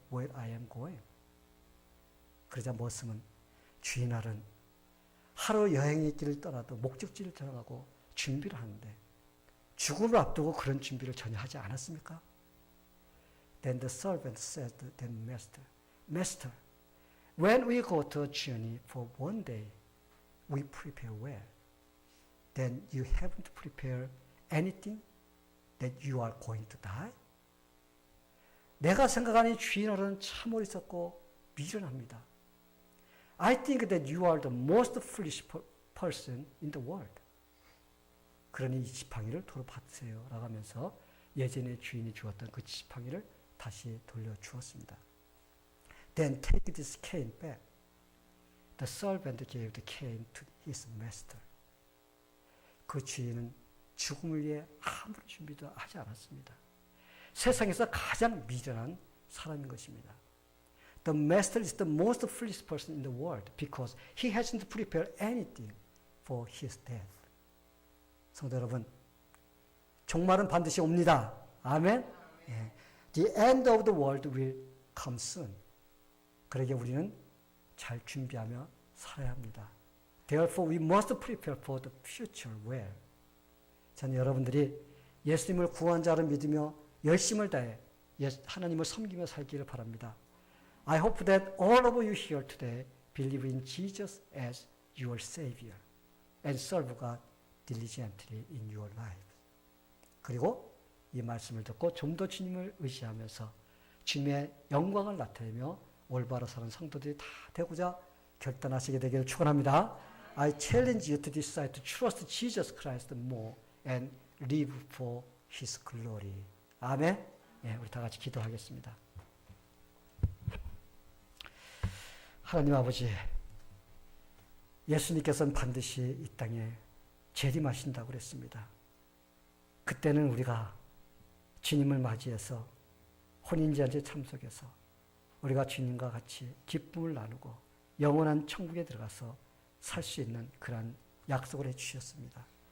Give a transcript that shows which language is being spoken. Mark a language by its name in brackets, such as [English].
[English] where I am going. [Korean] 그러자 머슴은 주인아른 하루 여행의 길을 떠나도 목적지를 정하고 준비를 하는데 죽음을 앞두고 그런 준비를 전혀 하지 않았습니까? [English] Then the servant said to the master, Master, when we go to a journey for one day, we prepare well. Then you haven't prepared anything that you are going to die? [Korean] 내가 생각하는 주인어른 참 어리석고 미련합니다. [English] I think that you are the most foolish person in the world. [Korean] 그러니 이 지팡이를 도로 받으세요. 라고 하면서 예전에 주인이 주었던 그 지팡이를 다시 돌려주었습니다. [English] Then take this cane back. The servant gave the cane to his master. [Korean] 그 주인은 죽음을 위해 아무런 준비도 하지 않았습니다. 세상에서 가장 미련한 사람인 것입니다. [English] The master is the most foolish person in the world because he hasn't prepared anything for his death. [Korean] 성도 여러분, 종말은 반드시 옵니다. 아멘. 예. [English] The end of the world will come soon. [Korean] 그러기에 우리는 잘 준비하며 살아야 합니다. [English] Therefore, we must prepare for the future well. [Korean] 저는 여러분들이 예수님을 구원자로 믿으며 열심을 다해 하나님을 섬기며 살기를 바랍니다. [English] I hope that all of you here today believe in Jesus as your Savior and serve God diligently in your life. [Korean] 그리고 이 말씀을 듣고 좀 더 주님을 의지하면서 주님의 영광을 나타내며 올바로 사는 성도들이 다 되고자 결단하시게 되기를 축원합니다. [English] I challenge you to decide to trust Jesus Christ more and live for His glory. [Korean] 아멘. 네, 우리 다 같이 기도하겠습니다. 하나님 아버지, 예수님께서는 반드시 이 땅에 재림하신다고 그랬습니다. 그때는 우리가 주님을 맞이해서 혼인잔치에 참석해서 우리가 주님과 같이 기쁨을 나누고 영원한 천국에 들어가서 살 수 있는 그러한 약속을 해주셨습니다.